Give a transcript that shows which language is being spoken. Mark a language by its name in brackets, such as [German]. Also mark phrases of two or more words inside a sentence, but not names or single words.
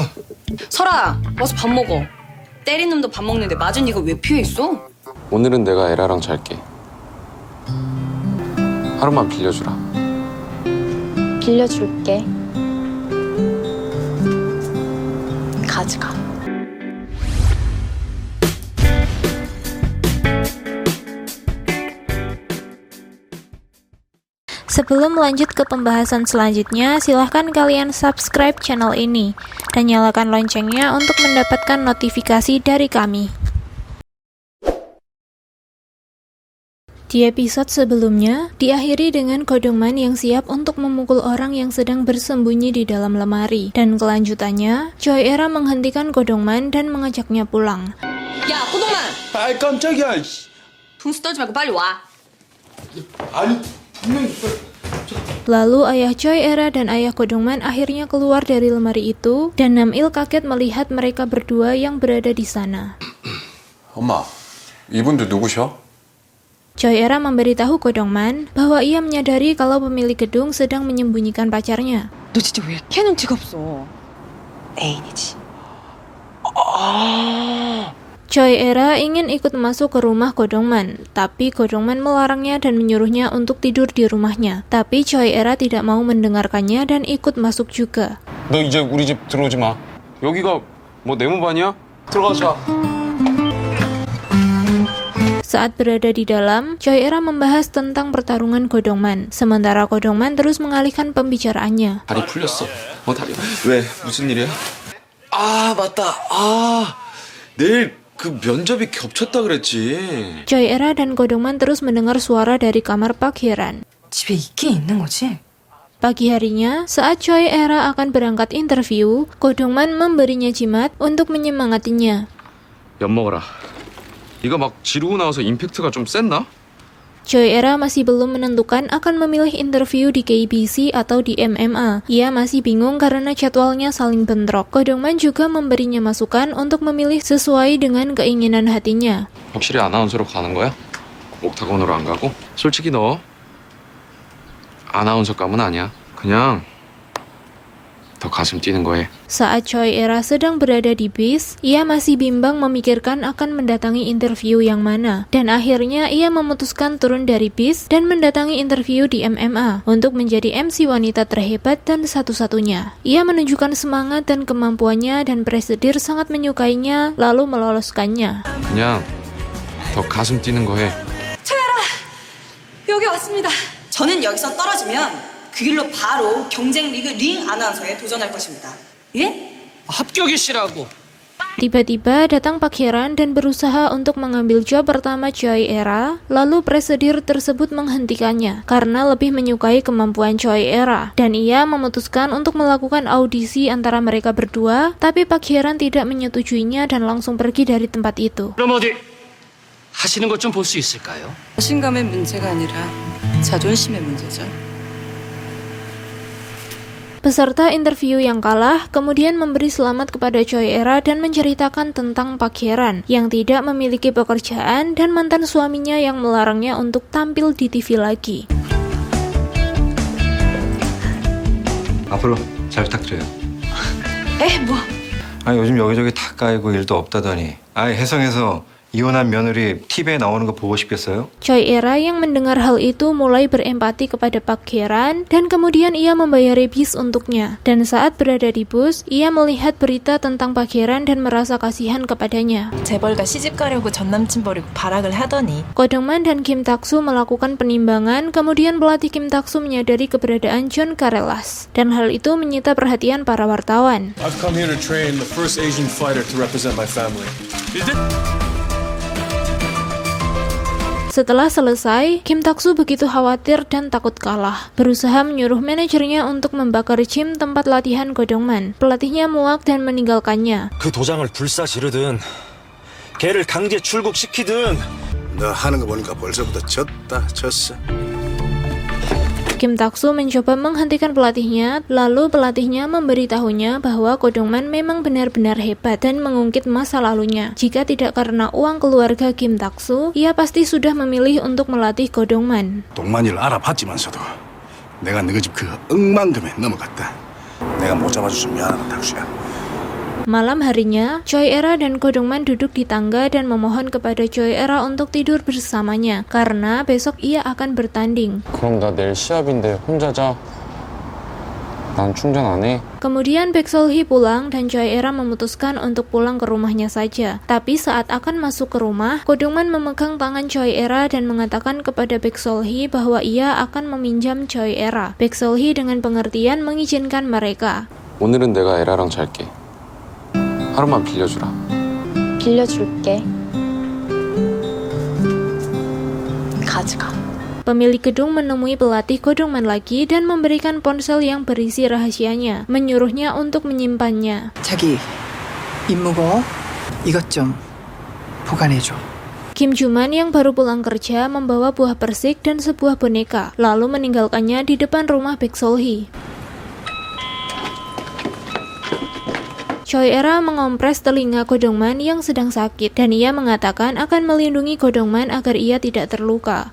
[Korean] 설아, 와서 밥 먹어. 때린 놈도 밥 먹는데 맞은 네가 왜 피해 있어? 오늘은 내가 에라랑 잘게. 하루만 빌려주라. 빌려줄게. 가져가. [Indonesian] Sebelum lanjut ke pembahasan selanjutnya, silahkan kalian subscribe channel ini dan nyalakan loncengnya untuk mendapatkan notifikasi dari kami. Di episode sebelumnya, diakhiri dengan Kodongman yang siap untuk memukul orang yang sedang bersembunyi di dalam lemari. Dan kelanjutannya, Choi Era menghentikan Kodongman dan mengajaknya pulang. [Korean] 야, 고동만! 아, 깜짝이야. 분수 떨지 말고 빨리 와. 아니, 분명히 [Indonesian] Lalu ayah Choi Era dan ayah Kodongman akhirnya keluar dari lemari itu, dan Namil kaget melihat mereka berdua yang berada di sana. [Korean] 엄마, 이분들 누구셔? [Indonesian] Choi Era memberitahu Kodongman bahwa ia menyadari kalau pemilik gedung sedang menyembunyikan pacarnya. [Korean] 너 진짜 왜 이렇게 눈치가 없어? 애인이지. [Indonesian] Choi Era ingin ikut masuk ke rumah Kodongman, tapi Kodongman melarangnya dan menyuruhnya untuk tidur di rumahnya. Tapi Choi Era tidak mau mendengarkannya dan ikut masuk juga. [Korean] 너 이제 우리 집 들어오지 마. 여기가 뭐 네모반이야? 들어가자. [Indonesian] Saat berada di dalam, Choi Era membahas tentang pertarungan Kodongman. Sementara Kodongman terus mengalihkan pembicaraannya. [Korean] 다리 풀렸어. 다리. 왜? 무슨 일이야? 아, 맞다. 아, 내일 그 면접이 겹쳤다 그랬지. [Indonesian] Choi Era dan Kodongman terus mendengar suara dari kamar Pak Hyeran. [Korean] 집에 있긴 있는 거지? [Indonesian] Pagi harinya, saat Choi Era akan berangkat interview, Kodongman memberinya jimat untuk menyemangatinya. [Korean] 엿 먹어라. 이거 막 지르고 나와서 임팩트가 좀 셌나? [Indonesian] Choi Era masih belum menentukan akan memilih interview di KBC atau di MMA. Ia masih bingung karena jadwalnya saling bentrok. Kodongman juga memberinya masukan untuk memilih sesuai dengan keinginan hatinya. [Korean] 확실히 아나운서로 가는 거야? 옥타곤으로 안 가고? 솔직히 너 아나운서감은 아니야. 그냥 더 가슴 뛰는 거에. [Indonesian] Saat Choi Era sedang berada di bis, ia masih bimbang memikirkan akan mendatangi interview yang mana. Dan akhirnya ia memutuskan turun dari bis dan mendatangi interview di MMA untuk menjadi MC wanita terhebat dan satu-satunya. Ia menunjukkan semangat dan kemampuannya dan presidir sangat menyukainya lalu meloloskannya. [Korean] 그냥 더 가슴 뛰는 거 해. 여기 왔습니다. 저는 여기서 떨어지면 그 길로 바로 경쟁 리그 링 아나운서에 도전할 것입니다. 예? 합격이시라고. [Indonesian] Tiba-tiba datang Pak Hyeran dan berusaha untuk mengambil job pertama Choi Era, lalu presidir tersebut menghentikannya karena lebih menyukai kemampuan Choi Era, dan ia memutuskan untuk melakukan audisi antara mereka berdua, tapi Pak Hyeran tidak menyetujuinya dan langsung pergi dari tempat itu. [Korean] 그럼 어디 하시는 것 좀 볼 수 있을까요? 자신감의 문제가 아니라 자존심의 문제죠. [Indonesian] Peserta interview yang kalah kemudian memberi selamat kepada Choi Era dan menceritakan tentang Pak Hyeran yang tidak memiliki pekerjaan dan mantan suaminya yang melarangnya untuk tampil di TV lagi. [Korean] 앞으로 잘 부탁드려요. 에? 뭐? 아니 요즘 여기저기 다 까이고 일도 없다더니 아예 해성에서 이혼한 며느리 TV에 나오는 거 보고 싶겠어요? [Indonesian] Choi Era yang mendengar hal itu mulai berempati kepada Pak Hyeran dan kemudian ia membayari bis untuknya. Dan saat berada di bus, ia melihat berita tentang Pak Hyeran dan merasa kasihan kepadanya. [Korean] 재벌가 시집 가려고 전 남친 버리고 발악을 하더니 [Indonesian] Kodongman dan Kim Tak-soo melakukan penimbangan, kemudian pelatih Kim Tak-soo menyadari keberadaan John Karelas. Dan hal itu menyita perhatian para wartawan. [English] I've come here to train the first Asian fighter to represent my family. [Indonesian] Setelah selesai, Kim Tak-soo begitu khawatir dan takut kalah. Berusaha menyuruh manajernya untuk membakar gym tempat latihan Kodongman. Pelatihnya muak dan meninggalkannya. [Korean] 그 도장을 불사지르든 걔를 강제 출국시키든 너 하는 거 보니까 벌써부터 졌어. [Indonesian] Kim Tak-soo mencoba menghentikan pelatihnya, lalu pelatihnya memberitahunya bahwa Kodongman memang benar-benar hebat dan mengungkit masa lalunya. Jika tidak karena uang keluarga Kim Tak-soo, ia pasti sudah memilih untuk melatih Kodongman. [Korean] 동만이를 알아봤지만서도 내가 너희 집 그 억만금에 넘어갔다. 내가 못 잡아줘서 미안하다, 탁수야. [Indonesian] Malam harinya, Choi Era dan Kodongman duduk di tangga dan memohon kepada Choi Era untuk tidur bersamanya karena besok ia akan bertanding. [Korean] 그럼 나 내일 시합인데 혼자 자. 난 충전 안 해. [Indonesian] Kemudian Baek Sol-hee pulang dan Choi Era memutuskan untuk pulang ke rumahnya saja. Tapi saat akan masuk ke rumah, Kodongman memegang tangan Choi Era dan mengatakan kepada Baek Sol-hee bahwa ia akan meminjam Choi Era. Baek Sol-hee dengan pengertian mengizinkan mereka. [Korean] 오늘은 내가 에라랑 잘게. 하루만 빌려주라. 빌려줄게. 가져가. [Indonesian] Pemilik gedung menemui pelatih Kodongman lagi dan memberikan ponsel yang berisi rahasianya, menyuruhnya untuk menyimpannya. [Korean] 자기, 입 무거워? 이것 좀 보관해줘. [Indonesian] Kim Joo-man yang baru pulang kerja membawa buah persik dan sebuah boneka, lalu meninggalkannya di depan rumah Baek Sol-hee. Choi Era mengompres telinga Kodongman yang sedang sakit dan ia mengatakan akan melindungi Kodongman agar ia tidak terluka.